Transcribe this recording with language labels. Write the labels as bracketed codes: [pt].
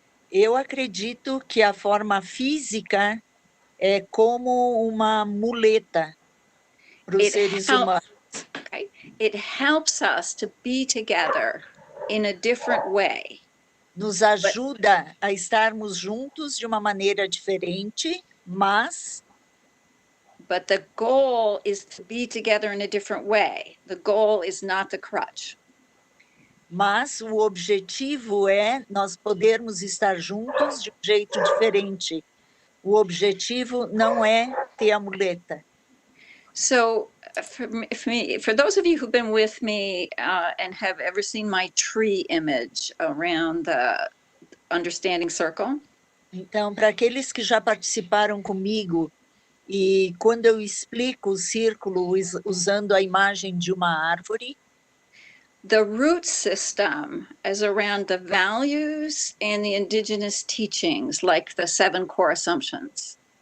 [pt] Eu acredito que a forma física é como uma muleta para os seres humanos. Okay? [en] It helps us to be together in a different way. [pt] Nos ajuda a estarmos juntos de uma maneira diferente, mas [en] But the goal is to be together in a different way. The goal is not the crutch. [pt] Mas o objetivo é nós podermos estar juntos de um jeito diferente. O objetivo não é ter a muleta. [en] So for those of you who've been with me and have ever seen my tree image around the understanding circle. [pt] Então, para aqueles que já participaram comigo, e quando eu explico o círculo usando a imagem de uma árvore, [en] the root system is around the values and the indigenous teachings, like the 7 core assumptions.